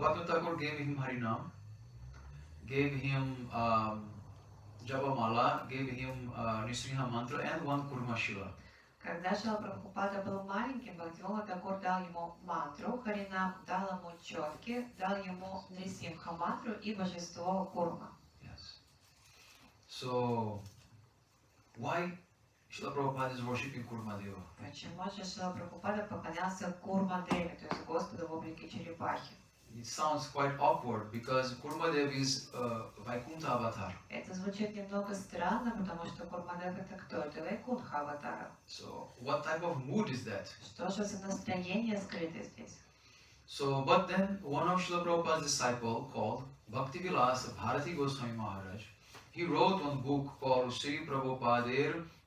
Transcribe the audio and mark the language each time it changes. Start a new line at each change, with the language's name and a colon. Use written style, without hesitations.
English: Bhakti Thakur gave him Harinam, gave him Japamala, gave him Nisriha mantra and one Kurma Shila.
Russian: когда Шрила Прабхупада был маленьким, Бхактивinoda Тхакур дал ему мантру, Харинам дал ему четки, дал ему Нрисимха мантру и божество Курма.
English: Yes. So, why Srila Prabhupada is worshipping Kurma Deva?
Russian: Почему же Шрила Прабхупада поклонялся Курма Деве, то есть Господу в облике черепахи?
English: It sounds quite awkward because Kurma Deva is Vaikuntha avatar.
Russian: Это звучит немного странно, потому что Курмадев это кто? Это Вайкунха аватара.
English: So, what type of mood is that?
Russian: Что же за настроение скрыто здесь?
English: So, but then one of Srila Prabhupada's disciple called Bhakti Vilas Bharati Goswami Maharaj, he wrote one book called Sri Prabhupada.